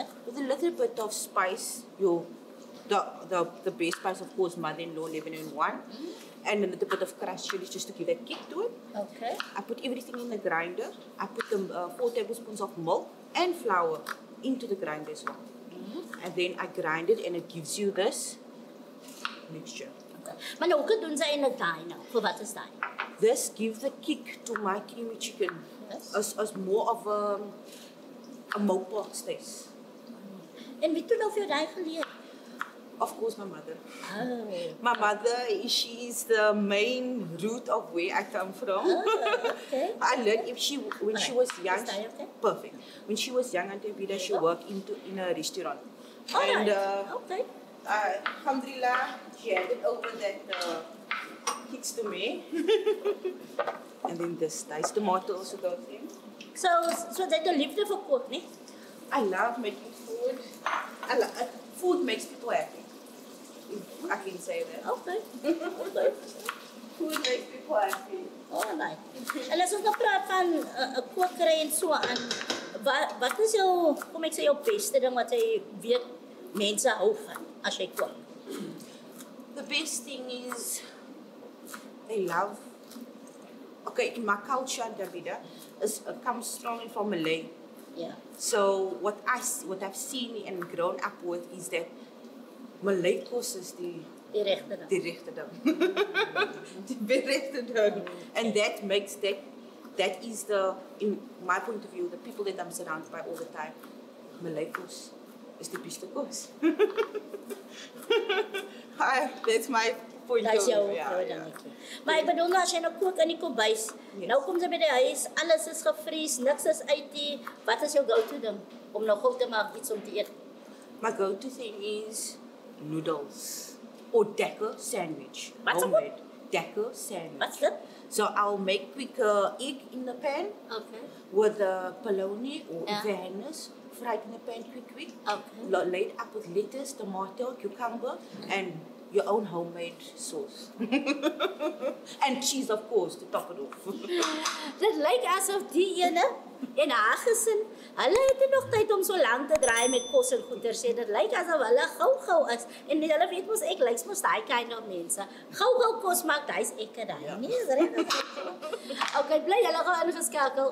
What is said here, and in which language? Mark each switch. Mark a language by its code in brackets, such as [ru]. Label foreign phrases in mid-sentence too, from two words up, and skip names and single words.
[en] with a little bit of spice. The base spice, of course, mother-in-law, leaven in one, and a little bit of crushed chilies just to give that kick to it. Okay. I put everything in the grinder. I put the 4 tablespoons of milk and flour into the grinder as well. And then I grind it, and it gives you this mixture. Okay. [af] Maar nou hoe doen sy en dit daai nou? Vir wat is daai? [en] This gives the kick to my creamy chicken Yes. as more of a moped taste. [af] En wie het nou vir jou daai geleer? [en] Of course, my mother. Oh. My mother, she's the main root of where I come from. Okay. I learned when she was young. Is that okay? Perfect. When she was young, Auntie Abida, she worked in a restaurant. Alright. And Okay. alhamdulillah, she handed over that kicks to me. And then this nice tomato also goes in. [af] So dat jy liefde vir kook, nie? [en] I love making food. Food makes people happy. if I can say that. Okay. Okay. Food makes people happy. Alright. [af] En as ons nou praat van 'n kokery en so aan, wat is jou, kom ek sê jou beste ding wat jy weet mense hou van as jy kook? [en] The best thing is they love. Okay, in my culture, Davida, comes strongly from Malay. Ja. So what I've seen and grown up with is that Malay kos is [af] Die regte ding. die regte ding. Die regte ding. [en] And that makes that is in my point of view, the people that I'm surrounded by all the time, Malay kos is the beste kos. That's my point of view. [af] Dingetjie. Maar ek bedoel nou as jy nou kook in die kombuis, nou kom jy by die huis, alles is gevries, niks is uit nie. Wat is jou go-to ding om nou gou te maak iets om te eet? [en] My go-to thing is noodles or Decker sandwich. What's Homemade Decker sandwich. [af] Wat's dit? [en] So I'll make quick egg in the pan Okay. with bologna or Yeah. Venus, fried in the pan quick. Okay. Laid up with lettuce, tomato, cucumber, and your own homemade sauce. And cheese, of course, to top it off. [af] Dit lyk asof die ene en haar gesin, hulle het nie nog tyd om so lank te draai met kos en goeder sê. Dit lyk asof hulle gou is. En hulle weet mos ek lyk mos daai [en] kind of [af] mense. Gou kos maak, hy's ek daai. Ja. Nee, is reg. Okay, bly julle gou ingeskakel.